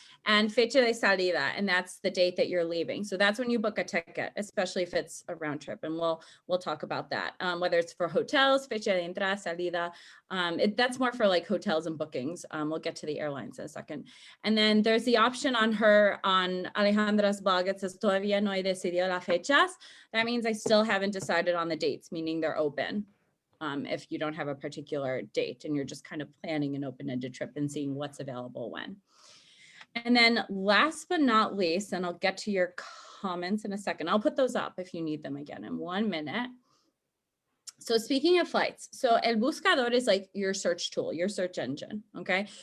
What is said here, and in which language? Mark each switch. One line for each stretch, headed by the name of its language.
English: And
Spanish: fecha de salida,
English: and that's the date that you're leaving. So that's when you book a ticket, especially if it's a round trip. And we'll talk about that. Whether it's for hotels,
Spanish: fecha de entrada, salida,
English: that's more for like hotels and bookings. We'll get to the airlines in a second. And then there's the option on Alejandra's blog. It says,
Spanish: todavía no he decidido las fechas.
English: That means I still haven't decided on the dates, meaning they're open. If you don't have a particular date and you're just kind of planning an open-ended trip and seeing what's available when. And then last but not least, and I'll get to your comments in a second. I'll put those up if you need them again in 1 minute. So speaking of flights, so El Buscador is like your search tool, your search engine, okay?